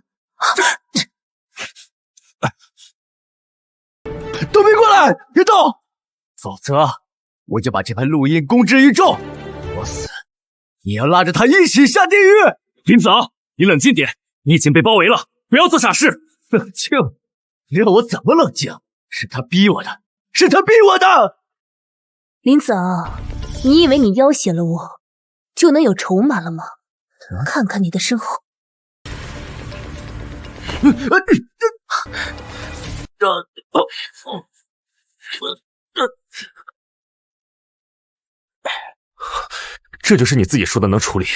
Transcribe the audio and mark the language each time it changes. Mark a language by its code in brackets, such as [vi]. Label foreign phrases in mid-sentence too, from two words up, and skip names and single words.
[zh] 都別過來，別動，否則我就把這盤錄音公之於眾。我死，你要拉着他一起下地獄。林子昂，你冷靜點，你已經被包圍了，不要做傻事。冷靜？讓我怎麼冷靜？是他逼我的，是他逼我的。林子昂，你以為你要挾了我，就能有籌碼了嗎？看看你的身後。這就是你自己說的能處理？